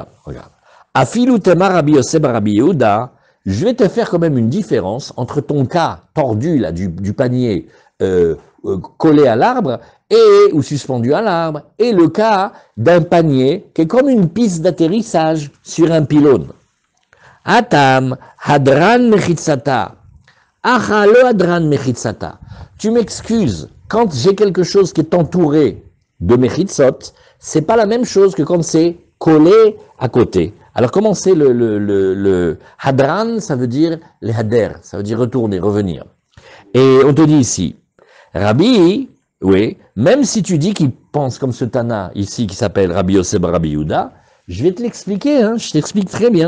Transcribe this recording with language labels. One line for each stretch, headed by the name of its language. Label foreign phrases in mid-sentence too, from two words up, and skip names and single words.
Aramaic: אפילו תימא רבי יוסף רבי יהודה.
French: Je vais te faire quand même une différence entre ton cas tordu, là, du panier, collé à l'arbre ou suspendu à l'arbre, et le cas d'un panier qui est comme une piste d'atterrissage sur un pylône.
Aramaic: אתם, הדרן מחיצתא. איכא לא הדרן מחיצתא.
French: Tu m'excuses, quand j'ai quelque chose qui est entouré de mechitzot, c'est pas la même chose que quand c'est collé à côté. Alors comment c'est le hadran, ça veut dire les hader, ça veut dire retourner, revenir. Et on te dit ici, Rabbi, oui, même si tu dis qu'il pense comme ce Tana ici qui s'appelle Rabbi Yosef Rabbi Yehuda, je vais te l'expliquer, hein, je t'explique très bien.